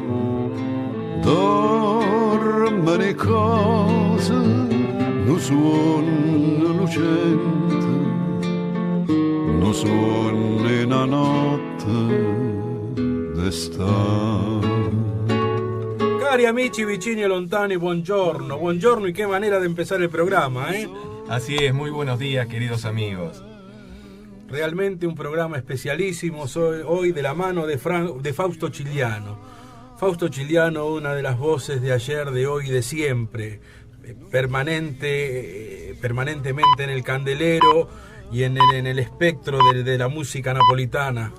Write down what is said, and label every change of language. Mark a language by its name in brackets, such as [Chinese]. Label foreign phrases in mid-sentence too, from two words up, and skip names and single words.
[Italian] Dorme le cose, non suona lucente, non suona la notte. Cari amici vicini e lontani, buongiorno. [Spanish] Buongiorno y qué manera de empezar el programa, ¿eh? Así es, muy buenos días, queridos amigos. Realmente un programa especialísimo hoy de la mano de Fausto Chigliano. Fausto Chigliano, una de las voces de ayer, de hoy y de siempre, permanentemente en el candelero y en el espectro de la música napolitana.